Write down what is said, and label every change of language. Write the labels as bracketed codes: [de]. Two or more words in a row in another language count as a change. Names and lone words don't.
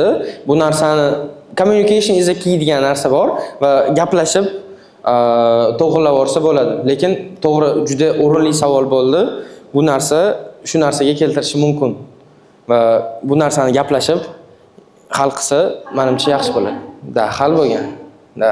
[uz] Bu narsani [en] communication is a key [uz] degan narsa bor va gaplashib to'g'rilab olsa bo'ladi. Lekin to'g'ri juda o'rinli savol bo'ldi. Bu narsa shu narsaga keltirishi mumkin. Va bu narsani gaplashib hal qilsa, menimcha yaxshi bo'ladi. Da, hal bo'lgan. Da.